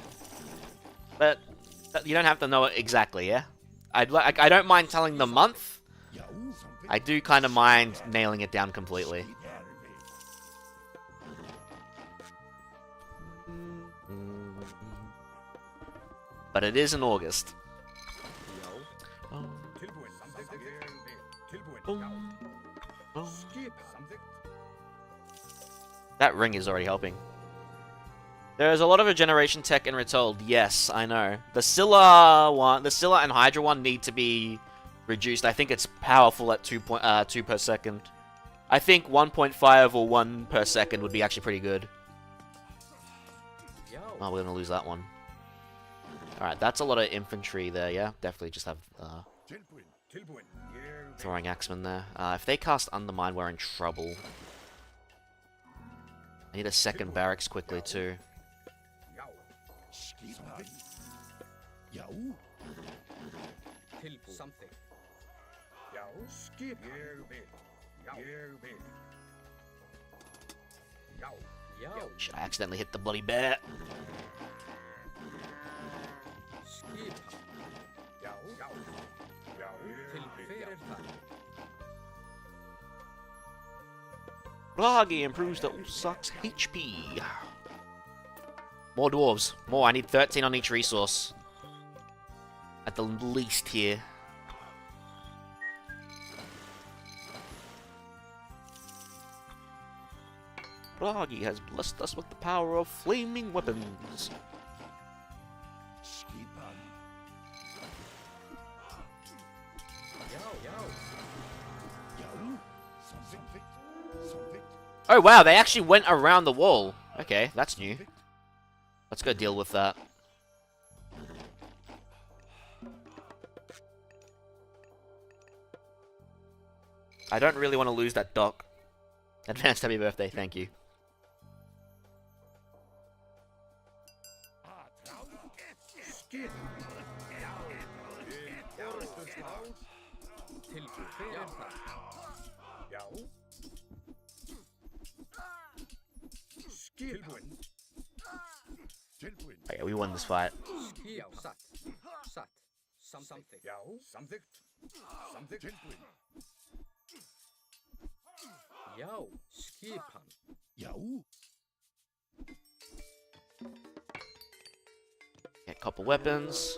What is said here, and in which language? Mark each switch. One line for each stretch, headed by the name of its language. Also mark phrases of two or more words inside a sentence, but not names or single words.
English: But you don't have to know it exactly, yeah? I don't mind telling the month. I do kind of mind nailing it down completely. but it is in August.
Icelandic: Já. Tilbúin. Samþykkt. Ég vil. Tilbúin. Boom. Já. Boom. Skipa. Samþykkt.
English: That ring is already helping. There is a lot of regeneration tech in Retold. Yes, I know. The Scylla and Hydra one need to be reduced. I think it's powerful at 2 per second. I think 1.5 or 1 per second would be actually pretty good.
Icelandic: Já.
English: Oh, we're gonna lose that one. Alright, that's a lot of infantry there, yeah? Definitely just have
Icelandic: Tilbúin. Tilbúin. Ég vil.
English: throwing axemen there. If they cast Undermine, we're in trouble. I need a second barracks quickly, too.
Icelandic: Já. Skipan. Já. Tilbúin. Samþykkt. Já. Skipa. Ég vil. Já. Ég vil. Já. Já.
English: Should I accidentally hit the bloody bear?
Icelandic: Skipan. Já. Já. Já. Hver það?
English: Bragi improves the Usak's HP. More dwarves. More. I need 13 on each resource. At the least here. Bragi has blessed us with the power of flaming weapons.
Icelandic: Skipan. Já. Já. Já. Samþykkt. Samþykkt.
English: Oh wow, they actually went around the wall. Okay, that's new. Let's go deal with that. I don't really want to lose that dock. Advanced happy birthday, thank you.
Icelandic: Skipa. Já. Orðustál. Tilbúin. Hver það? Já. Tilbúin. Tilbúin.
English: Okay, we won this fight.
Icelandic: Já. Satt. Satt. Samþykkt. Já. Samþykkt. Samþykkt. Tilbúin. Já. Skipan. Já.
English: Get copper weapons.